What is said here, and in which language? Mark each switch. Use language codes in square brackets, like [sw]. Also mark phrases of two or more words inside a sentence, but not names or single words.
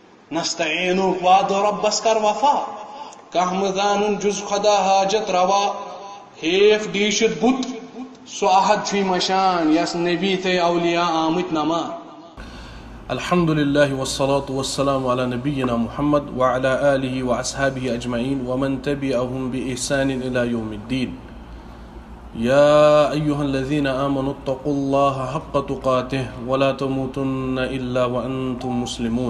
[ks] نستعینک وعد ربس کر وفا کہمدان جز خدا حاجت روا ہیف ڈیشت بت سو احد چھ مشان یس نبی تے اولیاء آمت نما. [ar] الحمد لله والصلاة والسلام على نبينا محمد وعلى آله وأصحابه أجمعين ومن تبعهم بإحسان إلى يوم الدين. يا أيها الذين آمنوا اتقوا الله حق تقاته ولا تموتن إلا وأنتم مسلمون.